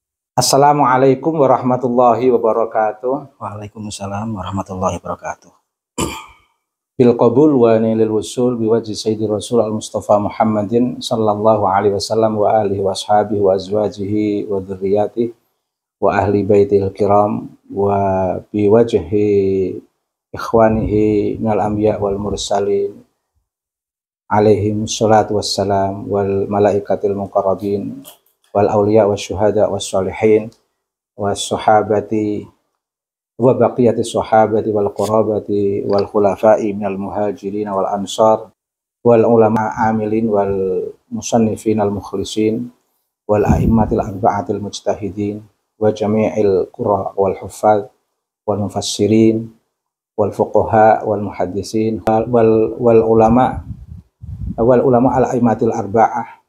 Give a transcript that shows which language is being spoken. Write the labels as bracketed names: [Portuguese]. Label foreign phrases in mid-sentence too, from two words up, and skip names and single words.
[Arabic] السلام عليكم ورحمة الله وبركاته. وعليكم السلام ورحمة الله وبركاته. بالقبول ونيل الوصول بوجه سيدي رسول المصطفى محمد صلى الله عليه وسلم وآله وأصحابه وأزواجه وذريته وأهل بيته الكرام و بوجه إخوانه من الأنبياء والمرسلين عليهم الصلاة والسلام والملائكة المقربين وال الأولياء والشهداء والصالحين والصحابة وبقية الصحابة والقرابة والخلفاء من المهاجرين والأنصار والعلماء العاملين والمصنفين المخلصين والأئمة الأربعة المجتهدين وجميع القراء والحفاظ والمفسرين والفقهاء والمحدثين والعلماء الأئمة الأربعة